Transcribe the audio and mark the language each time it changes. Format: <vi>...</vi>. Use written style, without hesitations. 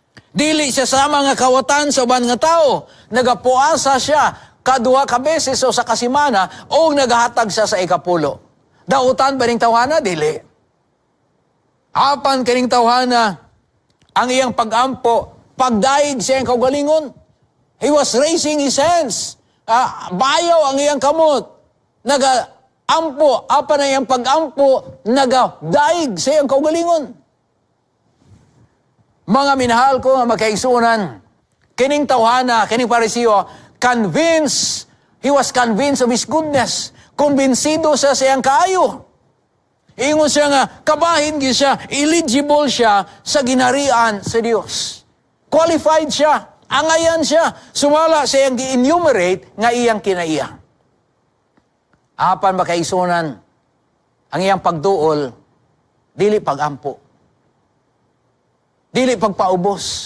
<ceb>Dili siya sama nga kawatan sa uban nga tao. Nagapuasa siya kadua ka beses o sa kasimana o nagahatag siya sa ikapulo. Dautan ba ning tawhana? Dili. Apan kaning tawhana, ang iyang pag-ampo, pagdaig siya ang kaugalingon.</ceb> <en>He was raising his hands.</en> <ceb>Bayaw ang iyang kamot. Nag-ampo, apa na iyang pag-ampo, nag-daig sa iyang kaugalingon. Mga minahal ko, magkaigsunan, kining tawhana, kining Pariseo,</ceb> <en>he was convinced of his goodness.</en> <ceb>Kumbinsido siya sa iyang kaayo. Ingon siya nga, kabahin siya, eligible siya sa ginarian sa Diyos. Qualified siya. Angayan siya. Sumala sa iyang gi-enumerate nga iyang kinaiya. Apan makaisunan, ang iyang pagduol, dili pagampo. Dili pagpaubos.</ceb>